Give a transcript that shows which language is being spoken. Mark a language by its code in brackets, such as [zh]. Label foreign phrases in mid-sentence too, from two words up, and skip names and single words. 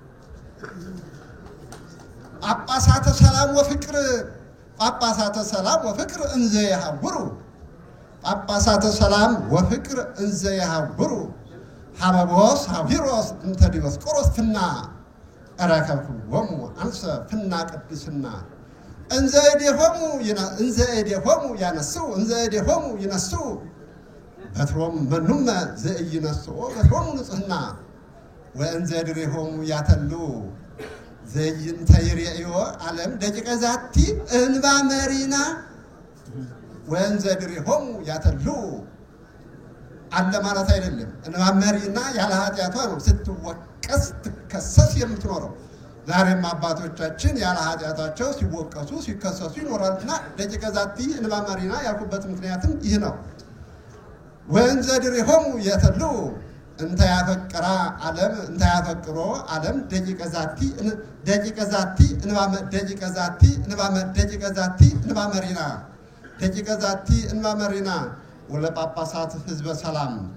[gez] ጳጳሳተ ሰላም ወፍቅር እንዘ ይሃውሩ ሀበቦስ ሀቢሮስ እንተ ዲዮስቆሮስ ፍና እረከብክዎሙ አንሰ ፍና ቅድስና እንዘ እዴሆሙ ይነስኡ በትሮም መኑመ ዘኢይነስኦ በትሮሙ ንጽሕና ወእንዘ ድሬሆሙ ያተሉ ዘይንተ ይሬእዮ ዓለም ደቂቀ ዛቲ እንባ መሪና ወእንዘ ድሬሆሙ ያተሉ [am] አለ ማለት አይደለም። [gez] እንባ መሪና [am] ያለ ኃጢአቷ ነው ስትወቀስ ትከሰስ የምትኖረው። ዛሬም አባቶቻችን ያለ ኃጢአታቸው ሲወቀሱ ሲከሰሱ ይኖራልና [gez] ደቂቀ ዛቲ እንባ መሪና [am] ያልኩበት ምክንያትም ይህ ነው። [gez] ወእንዘ ድሬሆሙ ያተሉ እንተ ያፈቅሮ ዓለም ደቂቀ ዛቲ እንባ መሪና ወለጳጳሳት ህዝበ ሰላም